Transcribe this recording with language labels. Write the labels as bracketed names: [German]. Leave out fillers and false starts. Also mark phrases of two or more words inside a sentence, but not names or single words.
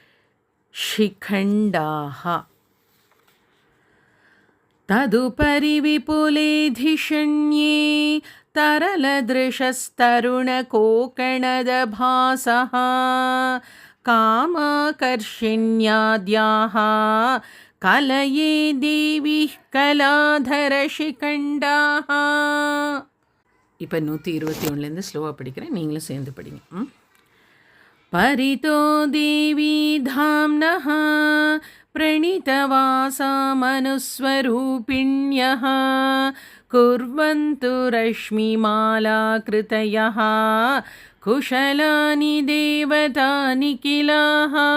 [Sanskrit] शिखण्डाः तदुपरि विपुले धिषण्ये तरलदृशस्तरुणकोकणदभासः कामाकर्षिण्याद्याः कलये देवीः कलाधरशिखण्डाः [Tamil] இப்போ 121லேருந்து ஸ்லோவாக படிக்கிறேன், நீங்களும் சேர்ந்து படிங்க. [Sanskrit] परितो देवी धाम्नः प्रणीतवासा मनुस्वरूपिण्यः कुर्वन्तु रश्मिमालाकृतयः कुशलानि देवतानि किलाः